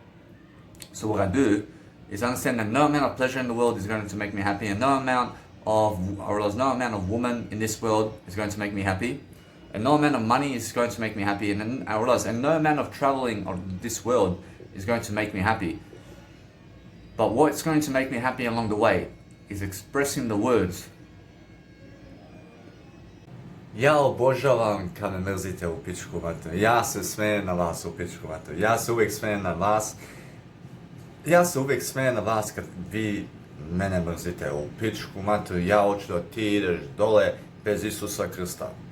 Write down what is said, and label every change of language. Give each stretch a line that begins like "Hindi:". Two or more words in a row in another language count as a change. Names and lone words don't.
English: So what I do is understand that no amount of pleasure in the world is going to make me happy, and no amount of woman in this world is going to make me happy. And no amount of money is going to make me happy, and I realize, and no amount of traveling of this world is going to make me happy. But what's going to make me happy along the way is expressing the words.
Croatian: Ja obožavam kad me mrzite u pičku materiju. Ja se smijem na vas u pičku materiju. Ja se uvijek smijem na vas. Ja se uvijek smijem na vas kad vi mene mrzite u pičku materiju. Ja hoću da ti ideš dole bez Isusa Krista.